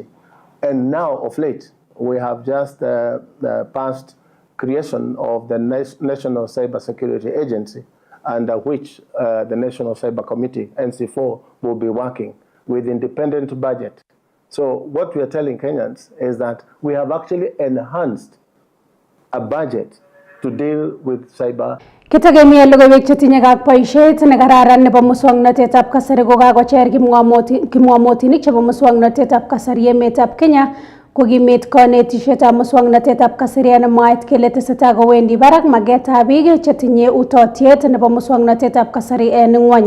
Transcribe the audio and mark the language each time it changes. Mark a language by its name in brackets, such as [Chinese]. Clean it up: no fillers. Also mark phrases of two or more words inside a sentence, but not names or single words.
[English] And now, of late, we have just passed creation of the National Cyber Security Agency, under which the National Cyber Committee, NC4, will be working with independent budget. So what we are telling Kenyans is that we have actually enhanced a budget to deal with cyber. [Kalenjin] Kitegemea logoiwek chetinye kak boisiet nekararan nebo muswoknotetab kasari kokakocher kimwamotinik chebo muswoknotetab kasari emetab Kenya kokimit kanetishetab muswoknotetab kasari en mwaet kele tesetai kowendi barak magetab biik chetinye utotiet nebo muswoknotetab kasari en ng'wony.